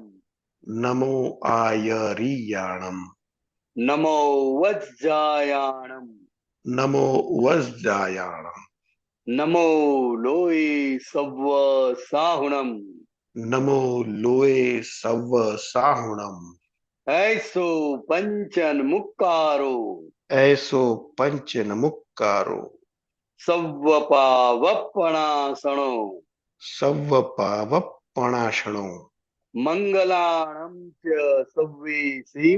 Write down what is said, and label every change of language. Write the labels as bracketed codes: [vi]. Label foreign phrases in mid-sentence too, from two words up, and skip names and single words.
[pra] નમો આયરિયાણમ, નમો વજ્જાયાણમ, નમો વજ્જાયાણમ, નમો લોહી સવ્વ સાહુણમ, નમો લોએ સવ્વ સાહુણમ, ऐसो पंचन मुक्कारो, ऐसो पंचन मुक्कारो, सव्वपावपणासणो, सव्व पावपणाशणो, मंगलाणं च सव्वेसिं,